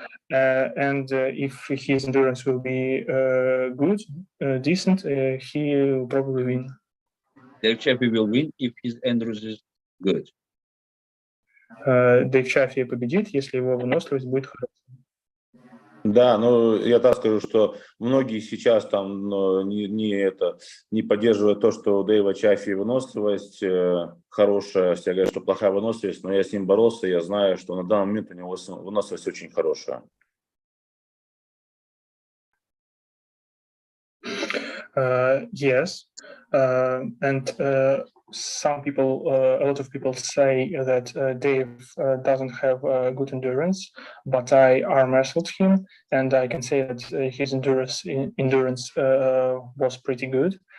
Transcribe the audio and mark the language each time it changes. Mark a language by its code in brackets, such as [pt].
[en] And if his endurance will be good, decent, he will probably win. Dave Chaffee will win if his endurance is good. [ru] Дэйв Чаффи победит, если его выносливость будет хорошая. Да, ну я так скажу, что многие сейчас там не поддерживают то, что у Дэйва Чаффи выносливость хорошая, все говорят, что плохая выносливость, но я с ним боролся, я знаю, что на данный момент у него выносливость очень хорошая. [en] Yes, and some people, a lot of people say that Dave doesn't have good endurance, but I arm wrestled him, and I can say that his endurance was pretty good.